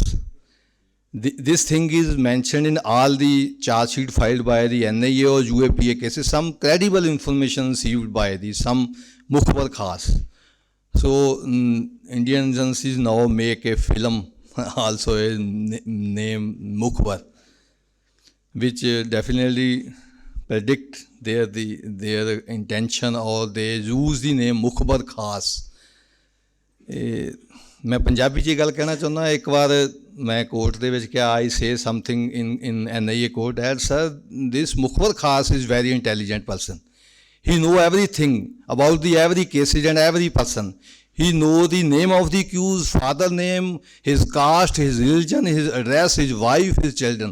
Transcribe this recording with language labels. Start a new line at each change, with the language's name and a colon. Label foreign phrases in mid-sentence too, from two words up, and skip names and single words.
English: This thing is mentioned in all the charge sheet filed by the NIA or UAPA cases, some credible information received by some mukhbar khas. So Indian agencies now make a film also a name Mukhbar, which definitely predict their intention, or they use the name मुखबर खास।
Punjabi: ਮੈਂ ਪੰਜਾਬੀ 'ਚ ਗੱਲ ਕਹਿਣਾ ਚਾਹੁੰਦਾ। ਇੱਕ ਵਾਰ ਮੈਂ ਕੋਰਟ ਦੇ ਵਿੱਚ ਕਿਹਾ,
English: I say something in NIA court that, sir, this Mukhbar Khas is very intelligent person. He know everything about the every cases and every person. He know the name of the accused, father name, his caste, his religion, his address, his wife, his children.